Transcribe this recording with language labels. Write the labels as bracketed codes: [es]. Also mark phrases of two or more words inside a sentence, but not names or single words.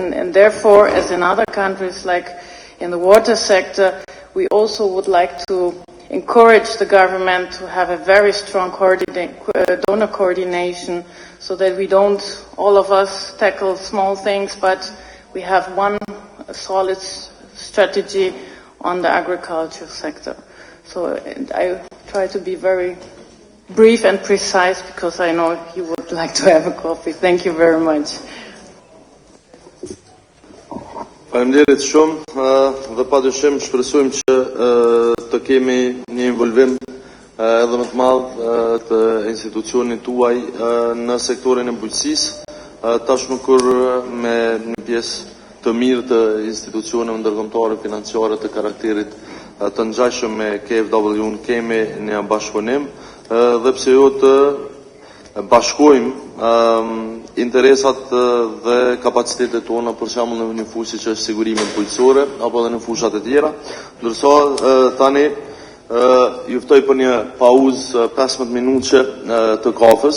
[en] And therefore, as in other countries like in the water sector, we also would like to encourage the government to have a very strong donor coordination so that we don't, all of us, tackle small things, but we have one solid strategy on the agriculture sector. So I try to be very brief and precise because I know you would like to have a coffee. Thank you very much. [sq] Faleminderit shumë dhe padyshim shpresojmë që të kemi një involvim edhe më të madh të institucionit tuaj në sektorin e bujqësisë, tashmë kur me një pjesë të mirë të institucioneve ndërkombëtare financiare të karakterit të ngjashëm me KfW-n kemi një bashkëpunim dhe pse jo të bashkojmë interesat dhe kapacitetet tona, për shembull në një fushë që është sigurimi bujqësore apo edhe në fushat e tjera, ndërsa tani ju ftoj për një pauzë 15 minutë të kafës.